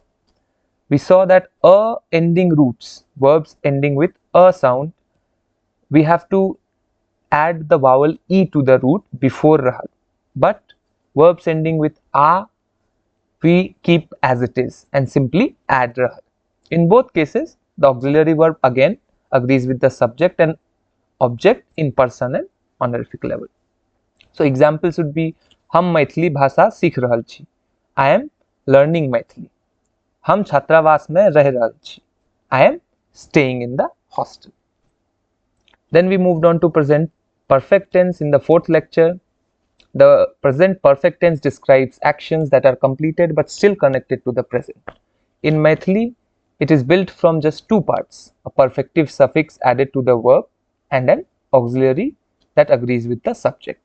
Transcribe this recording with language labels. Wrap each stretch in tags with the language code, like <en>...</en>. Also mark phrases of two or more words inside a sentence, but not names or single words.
<en>We saw that a ending roots, verbs ending with a sound, we have to add the vowel e to the root before rahal, but verbs ending with a we keep as it is and simply add rahal. In both cases, the auxiliary verb again agrees with the subject and object in person and honorific level.</en> <mai>So examples would be हम मैथिली भाषा सीख रहल छी,</mai> <en>I am learning मैथिली.</en> <mai>हम छात्रावास में रह रहल छी,</mai> <en>I am staying in the hostel. Then we moved on to present perfect tense in the fourth lecture. The present perfect tense describes actions that are completed but still connected to the present. In Maithili, it is built from just two parts, a perfective suffix added to the verb and an auxiliary that agrees with the subject.</en>